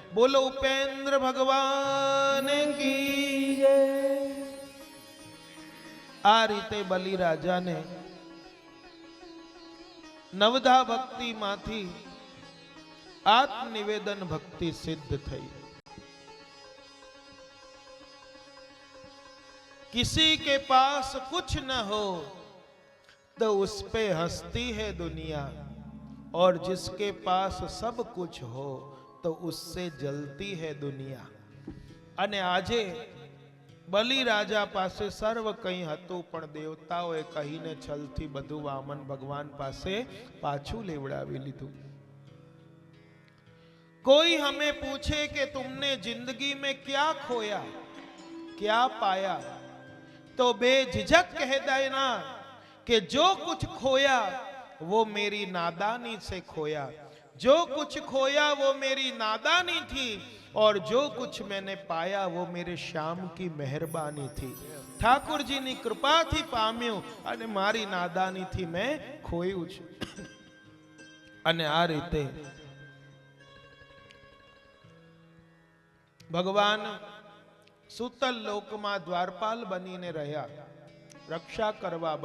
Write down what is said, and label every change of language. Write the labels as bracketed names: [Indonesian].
[Gujarati] બોલો ઉપેન્દ્ર ભગવાન કી જય. આ રીતે બલિરાજાને નવધા ભક્તિમાંથી આત્મનિવેદન ભક્તિ સિદ્ધ થઈ. [Hindi] किसी के पास कुछ न हो तो उस पे हंसती है दुनिया, और जिसके पास सब कुछ हो तो उससे जलती है दुनिया. [Gujarati] અને આજે બલિરાજા પાસે સર્વ કંઈ હતું, પણ દેવતાઓએ કહીને છલથી બધું વામન ભગવાન પાસે પાછું લેવડાવી લીધું. [Hindi] कोई हमें पूछे कि तुमने जिंदगी में क्या खोया क्या पाया, तो बेझिझक कह देना कि जो कुछ खोया वो मेरी नादानी से खोया. जो कुछ खोया वो मेरी नादानी थी, और जो कुछ मैंने पाया वो मेरे श्याम की मेहरबानी थी. [Gujarati] ठाकुर जी ની કૃપાથી પામ્યું અને મારી નાદાનીથી મેં ખોયું છે. અને આ રીતે ભગવાન સુતલ લોકમાં દ્વારપાલ બનીને રહ્યા, રક્ષા કરવા.